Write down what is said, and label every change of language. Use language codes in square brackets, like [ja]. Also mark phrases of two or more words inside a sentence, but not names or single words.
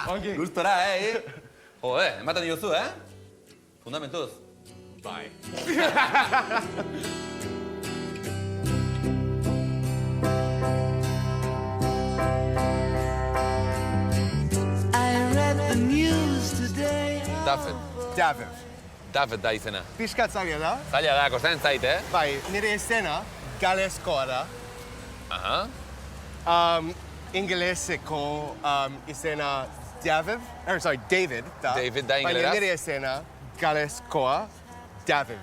[eu] Ongi. Gustora, ematen diozu, Fundamentuz. Bai. [en] I read the news today. [eu] David da izena. Pixkat zaila da. Zaila da, kostatzen zait, Bai, nire izena galeskoa da. Aha. Ingeleseko izena David da. David da Baina ingeleraz? nire izena galeskoa David.